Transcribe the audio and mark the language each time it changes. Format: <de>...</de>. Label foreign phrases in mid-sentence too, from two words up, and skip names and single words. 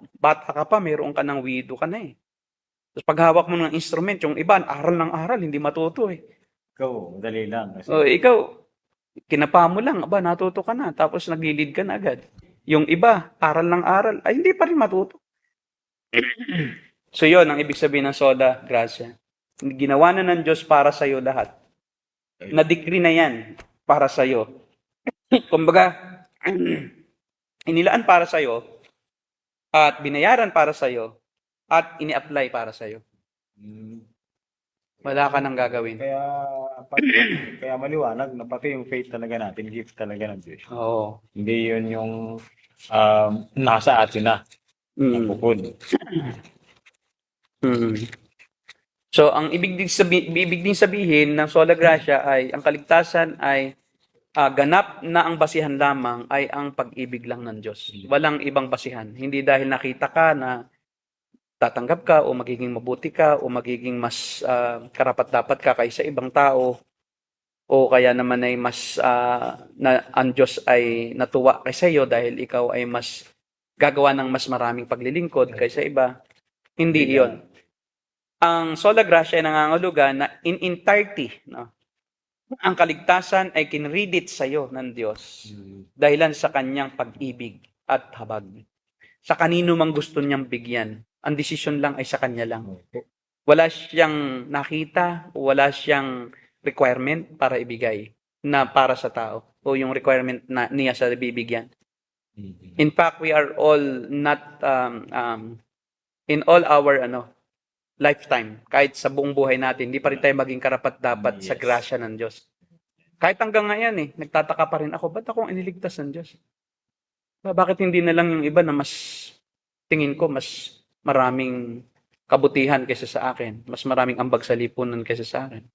<tl>Bata ka pa, mayroon ka ng wido ka na . Tapos paghawak mo ng instrument, yung iba, aral ng aral, hindi matuto . Ikaw, madali lang. Kasi... ikaw, kinapa mo lang, natuto ka na, tapos naglilid ka na agad. Yung iba, aral ng aral, ay hindi pa rin matuto. So yun, ang ibig sabihin ng</tl> <la>sola gratia.</la> <tl>Ginawa na ng Diyos para sa iyo lahat. Na-decree na yan para sa iyo. Kumbaga, inilaan para sa iyo at binayaran para sa iyo at ini-apply para sa iyo. Wala ka nang gagawin. Kaya, pati, kaya maliwanag na pati yung faith talaga natin, gift talaga ng Diyos. Oo. Hindi yun yung nasa atin na, Mm. napukod. Mm. So, ang ibig din sabihin ng</tl> <la>sola gratia</la> <tl>ay ang kaligtasan ay ganap na ang basihan lamang ay ang pag-ibig lang ng Diyos. Walang ibang basihan. Hindi dahil nakita ka na tatanggap ka o magiging mabuti ka o magiging mas karapat-dapat ka kaysa ibang tao o kaya naman ay mas na ang Diyos ay natuwa kaysa iyo dahil ikaw ay mas gagawa ng mas maraming paglilingkod kaysa iba. Hindi iyon. Ang</tl> <la>sola gratia</la> <tl>ay nangangahulugan na</tl> <en>in entirety,</en> <tl>no? Ang kaligtasan ay kinridit sa iyo ng Diyos dahilan sa kanyang pag-ibig at habag. Sa kanino mang gusto niyang bigyan, ang desisyon lang ay sa kanya lang. Wala siyang nakita, wala siyang requirement para ibigay na para sa tao o yung requirement na niya sa bibigyan.</tl> <en>In fact, we are all not in all our lifetime,</en> <tl>kahit sa buong buhay natin, hindi pa rin tayo maging karapat-dapat sa grasya ng Diyos. Kahit hanggang ngayon nagtataka pa rin ako, ba't ako ang iniligtas ng Diyos? Bakit hindi na lang yung iba na mas, tingin ko, mas maraming kabutihan kaysa sa akin, mas maraming ambag sa lipunan kaysa sa akin?</tl>